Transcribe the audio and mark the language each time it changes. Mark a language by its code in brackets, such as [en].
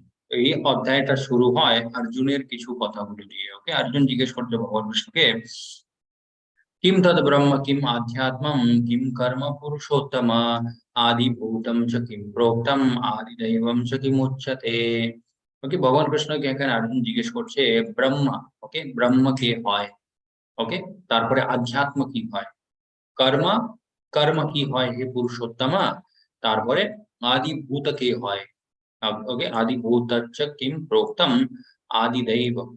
[bn] এই অধ্যায়টা শুরু হয় অর্জুনের কিছু কথাগুলো দিয়ে। [sa] ওকে, [bn] অর্জুন জিজ্ঞেস করছে ভগবান কৃষ্ণকে, [sa] किम तद ब्रह्म किम आध्यात्मम किम कर्म पुरुषोत्तम आदिभूतम च किम प्रोक्तम आदिदैवम च किम उच्यते। [bn] ওকে, ভগবান কৃষ্ণকে এখানে অর্জুন জিজ্ঞেস করছে ব্রহ্ম, ওকে, ব্রহ্ম কে হয়? ওকে, তারপরে আধ্যাত্ম কি হয়, কর্ম, কর্ম কি হয় হে পুরুষোত্তমা, তারপরে আদিভূত কে হয়। [sa] ওকে, আদিভূত চ কিম প্রোক্তম আদিदैव।